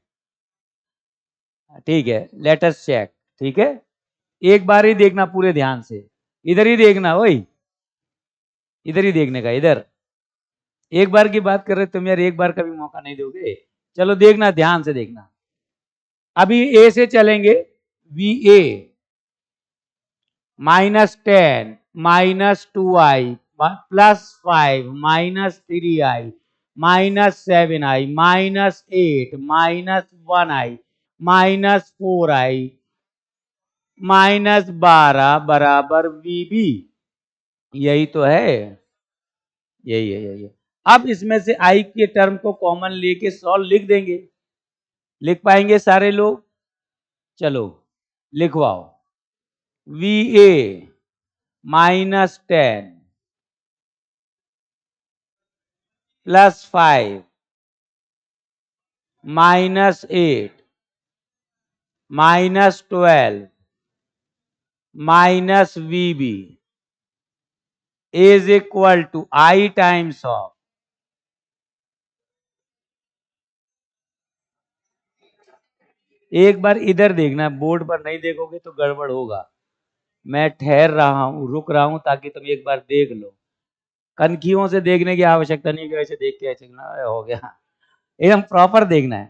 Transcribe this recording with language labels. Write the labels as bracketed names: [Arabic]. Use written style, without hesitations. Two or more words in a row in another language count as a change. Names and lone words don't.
[Hindi] ठीक है, [English] let us check. [Hindi] ठीक है, एक बार ही देखना पूरे ध्यान से, इधर ही देखना, वही इधर ही देखने का, इधर एक बार की बात कर रहे तुम यार, एक बार का भी मौका नहीं दोगे। चलो देखना, ध्यान से देखना, अभी ए से चलेंगे, VA -10 -2i +5 -3i -7i -8 -1i -4i -12 बराबर VB। यही तो है, यही है, यही है। अब इसमें से आई के टर्म को कॉमन लेके सॉल्व लिख देंगे। लिख पाएंगे सारे लोग? चलो लिखवाओ। वी ए -10 +5 -8 -12 -VB [English] is equal to I times of [Hindi] एक बार इधर देखना, बोर्ड पर नहीं देखोगे तो गड़बड़ होगा। मैं ठहर रहा हूं, रुक रहा हूं ताकि तुम एक बार देख लो। कनखियों से देखने की आवश्यकता नहीं कि ऐसे देख के ऐसे हो गया, एकदम प्रॉपर देखना है।